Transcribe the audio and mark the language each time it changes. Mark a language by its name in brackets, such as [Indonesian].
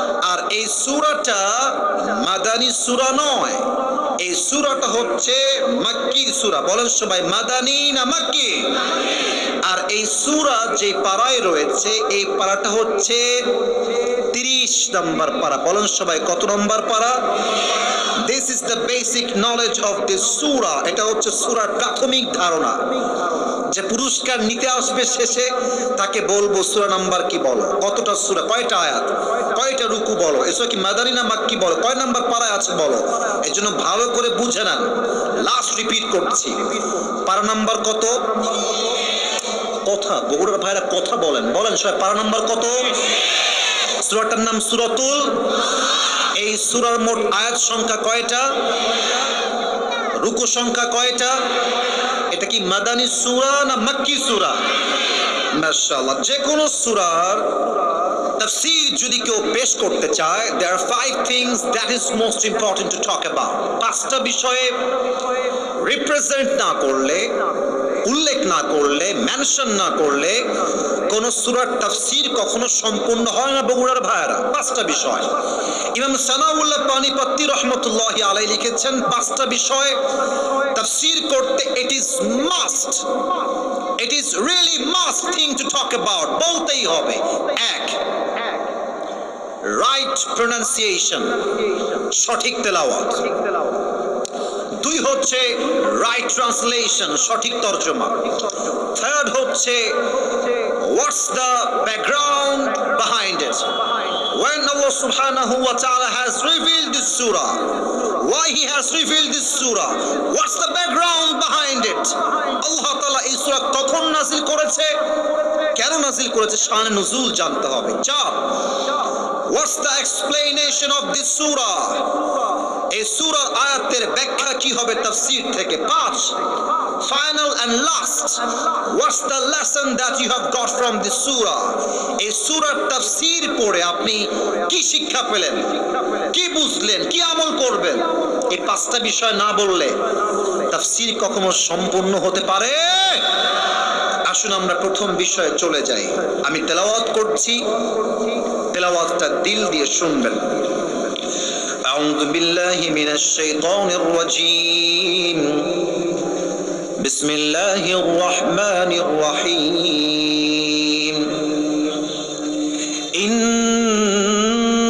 [Bangla] আর এই সূরাটা মাদানী সূরা নয়, এই সূরাটা হচ্ছে মাক্কি সূরা। বলেন সবাই, মাদানী না মাক্কি? আর এই সূরা যে পারায় রয়েছে, এই পারাটা হচ্ছে 30 নম্বর পারা। বলেন সবাই, কত নম্বর পারা? [English] This is the basic knowledge of this surah. [Bangla] এটা হচ্ছে সূরার প্রাথমিক ধারণা। যে পুরস্কার নিতে আসবে শেষে, তাকে বলবো সূরা নাম্বার কি বলো, কতটা সূরা, কয়টা আয়াত, কয়টা রুকু বলো, এসব কি মাদানী না মাক্কি বলো, কয় নাম্বার পারায় আছে বলো। এই জন্য ভালো করে বুঝে নেন। লাস্ট রিপিট করছি, পারা নাম্বার কত? কথা বগুড়ার ভাইরা কথা বলেন, বলেন সবাই, পারা নাম্বার কত? সূরাটার নাম সূরাতুল। এই সূরার মোট আয়াত সংখ্যা কয়টা? রুকু সংখ্যা কয়টা? এটা কি মাদানী সূরা না মাক্কি সূরা? মাশাআল্লাহ। যে কোনো সূরার তাফসীর যদি কেউ পেশ করতে চায়, [English] there are 5 things that is most important to talk about. [Bangla] 5টা বিষয়ে রিপ্রেজেন্ট না করলে, উল্লেখ না করলে, মেনশন না করলে কোন সূরার তাফসীর কখনো সম্পূর্ণ হয় না বগুড়ার ভাইরা। 5টা বিষয় ইমাম সানাউল্লাহ পানিপত্তি রাহমাতুল্লাহি আলাইহি লিখেছেন। 5টা বিষয় তাফসীর করতে [English] it is must, it is really must thing to talk about, [Bangla] বলতেই হবে। 1, রাইট প্রনাউন্সিয়েশন, সঠিক তেলাওয়াত। 2 হচ্ছে রাইট ট্রান্সলেশন, সঠিক তরজমা। [English] 3rd হচ্ছে what's the background behind it. When Allah subhanahu wa ta'ala has revealed this surah, why he has revealed this surah, what's the background behind it. [Bangla] Allah ta'ala এই সূরা কখন নাযিল করেছে, কেন নাযিল করেছে, শানে নুজুল জানতে হবে। 4, [English] What's the explanation of this surah? [Bangla] এই সূরার আয়াতের ব্যাখ্যা কি হবে তাফসীর থেকে? [English] 5 final and last, what's the lesson that you have got from this surah? [Bangla] এই সূরার তাফসীর পড়ে আপনি কি শিক্ষা পেলেন, কি বুঝলেন, কি আমল করবেন? এই 5টা বিষয় না বললে তাফসীর কখনো সম্পূর্ণ হতে পারে? আসুন আমরা প্রথম বিষয়ে চলে যাই। আমি তেলাওয়াত করছি, তেলাওয়াতটা দিল দিয়ে শুনবেন। [Arabic] أعوذ بالله من الشيطان الرجيم بسم الله الرحمن الرحيم إنا